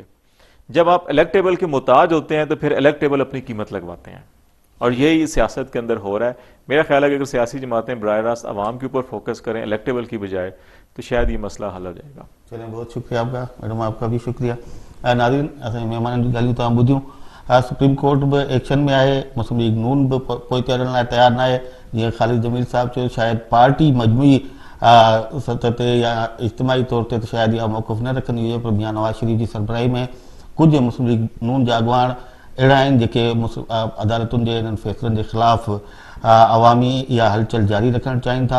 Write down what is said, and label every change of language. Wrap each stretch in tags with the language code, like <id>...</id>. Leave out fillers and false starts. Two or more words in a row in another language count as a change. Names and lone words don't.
<ur>جب آپ الیکٹیبل کے محتاج ہوتے ہیں تو پھر الیکٹیبل اپنی قیمت لگواتے ہیں, اور یہی سیاست کے اندر ہو رہا ہے. میرا خیال ہے کہ اگر سیاسی جماعتیں براہ راست عوام کے اوپر فوکس کریں الیکٹیبل کی بجائے تو شاید یہ مسئلہ حل ہو جائے گا. چلیں, بہت شکریہ آپ کا میڈم, آپ کا بھی شکریہ.</ur> <sd>ناظرین, مہمان جی ॻाल्हियूं तव्हां ॿुधियूं. सुप्रीम कोर्ट बि एक्शन में आहे, मुस्लिम लीग नून बि पोइ हलण लाइ तयारु न आहे. जीअं ख़ालिद जमील साहिबु चयो, शायदि पार्टी मजमूई सतह ते या इज्तिमाही तौर ते त शायदि इहा मौक़िफ़ न रखंदी हुजे, पर मियां नवाज़ शरीफ़ जी सरबराही में कुझु मुस्लिम लीग नून जा अॻुवान अहिड़ा आहिनि जेके अदालतुनि जे इन्हनि फ़ैसिलनि जे ख़िलाफ़ अवामी इहा हलचल जारी रखणु चाहिनि था.</sd>